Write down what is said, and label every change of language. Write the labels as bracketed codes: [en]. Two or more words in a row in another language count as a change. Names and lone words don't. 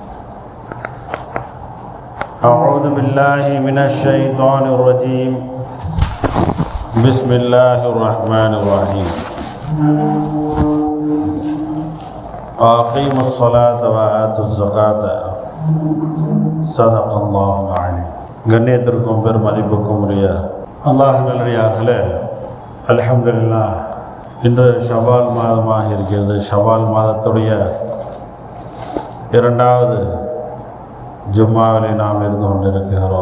[ar] أعوذ بالله من الشيطان الرجيم بسم الله الرحمن الرحيم أقيموا الصلاة وآتوا الزكاة صدق الله العليم. [ta] கண்ணியத்திற்கும் பெருமதிப்புக்கும் உரிய அல்லாஹ் நல்லடியார்களே, அல்ஹம்துலில்லாஹ், இன்று ஷவால் மாதமாக இருக்கிறது. ஷவால் மாதத்துடைய இரண்டாவது ஜும்மாவிலே நாம் இருந்து கொண்டிருக்கிறோம்.